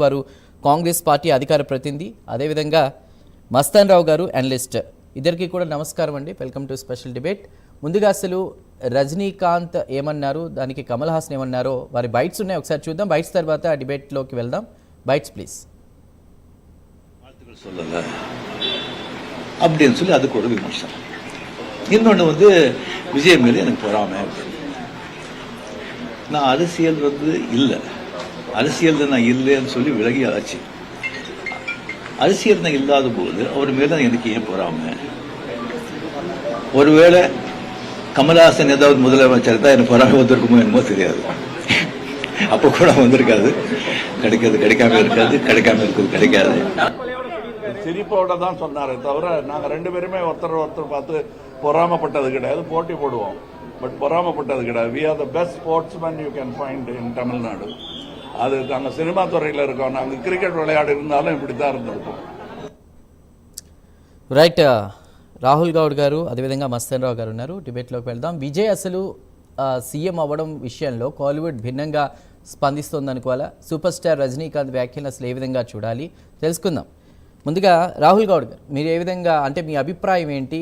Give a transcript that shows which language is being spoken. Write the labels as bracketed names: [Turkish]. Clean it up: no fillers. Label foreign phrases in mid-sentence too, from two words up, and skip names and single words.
[Telugu] వారు కాంగ్రెస్ పార్టీ అధికార ప్రతినిధి. అదేవిధంగా మస్తాన్ రావు గారు అనలిస్ట్. ఇద్దరికి కూడా నమస్కారం అండి. [English] Welcome to special debate. [Telugu] ముందుగా అసలు రజనీకాంత్ ఏమన్నారు, దానికి కమల్ హాసన్ ఏమన్నారో వారి బైట్స్ ఉన్నాయి, ఒకసారి చూద్దాం. బైట్స్ తర్వాత డిబేట్లోకి వెళ్దాం. [English] Bytes please. [Tamil] அப்படின்னு சொல்லி அதுக்கு ஒரு விமர்சனம். இன்னொன்று விஜய் மேலே எனக்கு பொறாமை. நான் அரசியல் இல்லை, அரசியல் நான் இல்லைன்னு சொல்லி விலகி ஆச்சு. அரசியல் தான் இல்லாத போது அவர் மேலே எனக்கு ஏன் பொறாமை? ஒருவேளை கமல்ஹாசன் ஏதாவது முதலமைச்சர் தான் எனக்கு பொறாமை வந்திருக்குமோ என்னமோ தெரியாது. அப்போ கூட வந்திருக்காது. கிடைக்காம இருக்குது கிடைக்காது. சிரிப்போட தான் சொன்னாரே தவிர நாங்கள் ரெண்டு பேருமே ஒருத்தர் பார்த்து பொறாமப்பட்டது கிடையாது. போட்டி போடுவோம், பட் பொறாமப்பட்டது கிடையாது. [English] We are the best sportsman you can find in Tamil Nadu. [Tamil] அது நாங்கள் சினிமா துறையில் இருக்கோம். நாங்கள் கிரிக்கெட் விளையாடி இருந்தாலும் இப்படி தான் இருந்திருப்போம். [Telugu] రైట్. రాహుల్ గౌడ్ గారు అదేవిధంగా మస్తాన్ రావు గారు ఉన్నారు. డిబేట్లోకి వెళ్దాం. విజయ్ అసలు సీఎం అవ్వడం విషయంలో కోలీవుడ్ భిన్నంగా స్పందిస్తోందనుకోవాలా? సూపర్ స్టార్ రజనీకాంత్ వ్యాఖ్యలు అసలు ఏ విధంగా చూడాలి తెలుసుకుందాం. ముందుగా రాహుల్ గౌడ్ గారు, మీరు ఏ విధంగా అంటే మీ అభిప్రాయం ఏంటి?